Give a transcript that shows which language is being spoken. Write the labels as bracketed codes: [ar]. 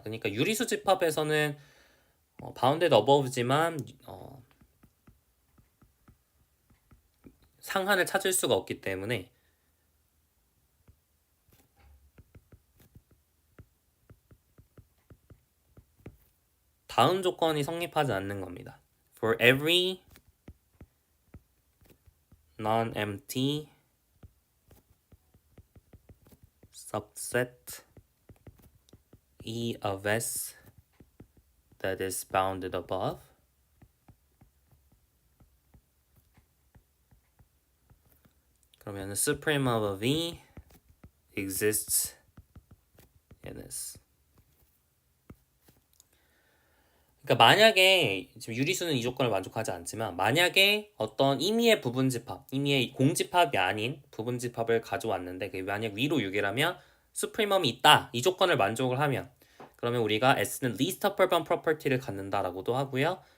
[ko] 그러니까 유리수 집합에서는 bounded above지만 상한을 찾을 수가 없기 때문에 다음 조건이 성립하지 않는 겁니다. [en] For every non-empty subset E of S that is bounded above [ko] 그러면 [en] supremum of E exists in S. [ko] 그러니까 만약에 지금 유리수는 이 조건을 만족하지 않지만 만약에 어떤 임의의 부분집합, 임의의 공집합이 아닌 부분집합을 가져왔는데 그게 만약 위로 6이라면 supremum이 있다 이 조건을 만족을 하면 그러면 우리가 S는 least upper bound property를 갖는다라고도 하고요.